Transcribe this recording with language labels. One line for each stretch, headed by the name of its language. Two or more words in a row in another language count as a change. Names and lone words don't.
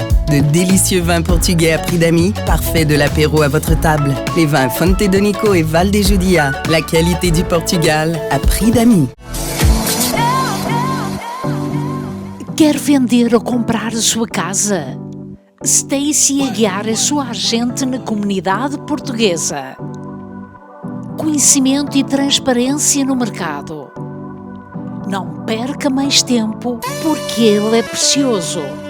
French: De délicieux vins portugais à prix d'amis, parfait de l'apéro à votre table. Les vins Fonte Donico et Val de Judia, la qualité du Portugal à prix d'amis.
Portuguese: Quer vender ou comprar a sua casa? Stacy Aguiar é sua agente na comunidade portuguesa. Conhecimento e transparência no mercado. Não perca mais tempo, porque ele é precioso.